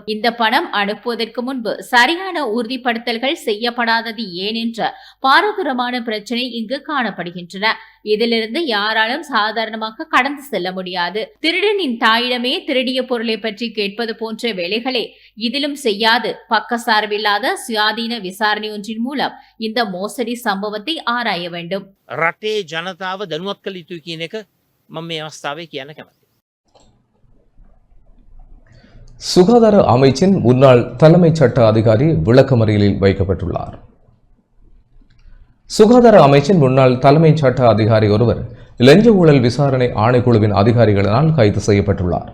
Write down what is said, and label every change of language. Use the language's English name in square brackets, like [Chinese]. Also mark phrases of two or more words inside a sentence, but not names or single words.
[Tamil] இந்த பணம் அனுப்புவதற்கு முன்பு சரியான உறுதிப்படுத்தல்கள் செய்யப்படாதது ஏன் என்ற பாரதூரமான பிரச்சனை இங்கு காணப்படுகின்றன. இதிலிருந்து யாராலும் சாதாரணமாக கடந்து செல்ல முடியாது. திருடனின் தாயிடமே திருடிய பொருளை பற்றி கேட்பது போன்ற வேலைகளை இதிலும் செய்யாது பக்கசார்பில்லாத சுயாதீன விசாரணை ஒன்றின் மூலம் இந்த மோசடி சம்பவத்தை ஆராய வேண்டும். [Sinhala] රටේ ජනතාව දැනුවත් කළ යුතුයි කියන එක මම මේ අවස්ථාවේ කියන්න කැමතියි. [Tamil] சுகாதார அமைச்சின் முன்னாள் தலைமைச் சட்ட அதிகாரி விளக்கமறியலில் வைக்கப்பட்டுள்ளார். சுகாதார அமைச்சின் முன்னாள் தலைமைச் சட்ட அதிகாரி ஒருவர் லஞ்ச ஊழல் விசாரணை ஆணைக்குழுவின் அதிகாரிகளினால் கைது செய்யப்பட்டுள்ளார்.